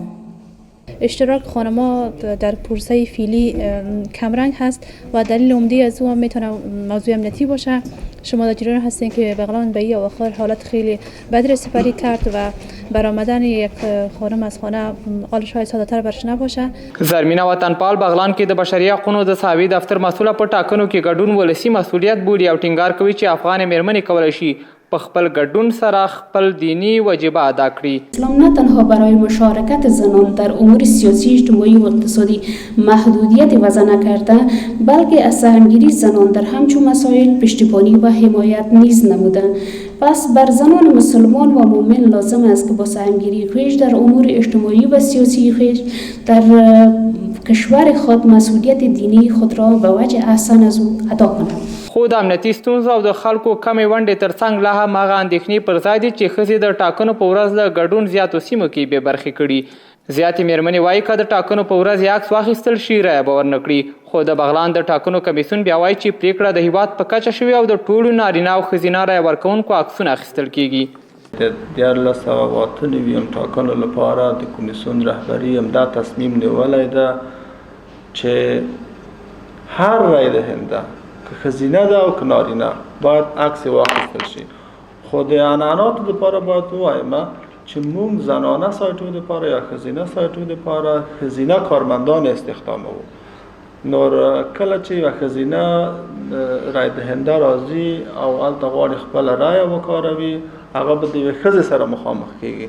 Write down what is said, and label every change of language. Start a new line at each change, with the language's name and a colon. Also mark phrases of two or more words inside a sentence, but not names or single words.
Persian: اشتراک خانم‌ها در پروسه فعلی کمرنگ هست و دلیل عمده از او هم میتونه موضوع امنیتی باشه. شما در جریان هستین که بغلان به این آخر حالت خیلی بدی سپری کرد و برآمدن یک خانم از خانه حال شاید ساده‌تر برش نباشه.
Pashto: زرمینه وطنپال بغلان کې د بشري حقوقو د ساوي دفتر مسؤله په ټاکنو کې ګډون ولسی مسؤلیت بولي او ټینګار کوي چې افغان میرمنې کولی شي په خپل ګډون سره خپل دینی واجبه ادا کړي.
Persian: اسلام نه تنها برای مشارکت زنان در امور سیاسی، اجتماعی و اقتصادی محدودیت وضع نکرده، بلکه از سهمگیری زنان در همچون مسائل پشتیبانی و حمایت نیز نموده. پس بر زنان مسلمان و مؤمن لازم است که با سهمگیری خویش در امور اجتماعی و سیاسی خویش در کشور خود مسئولیت دینی خود را به وجه احسن از او ادا کنند.
Pashto: خو د امنیتي ستونزو او د خلکو کمې ونډې ترڅنګ لا هم هغه اندېښنې پر ځای دي چې ښځې د ټاکنو په ورځ له ګډون زیاتو سیمو کې بې برخې کړي. زیاتې میرمنې وایي که د ټاکنو په ورځ یې عکس واخیستل شي رایه به ورنه کړي. خو د بغلان د ټاکنو کمیسیون بیا وایي چې پریکړه د هیواد په کچه شوې او د ټولو نارینه او ښځینه رایه ورکوونکو عکسونه اخیستل کیږي. د 1998 ټاکنو لپاره د کمیسیون رهبري همدا تصمیم نیولی ده چې هر
Persian: رای دهنده
Pashto: که ښځینه ده او که نارینه باید عکس واخیستل شي. خو د عنعناتو دپاره باید ووایم چې موږ زنانه سایټو دپاره یا ښځینه سایټو دپاره ښځینه کارمندان استخداموو. نو کله چې یوه ښځینه
Persian: رای دهنده
Pashto: راځي او هلته غواړي خپله رایه وکاروي، هغه به د یوې ښځې سره مخامخ کیږي.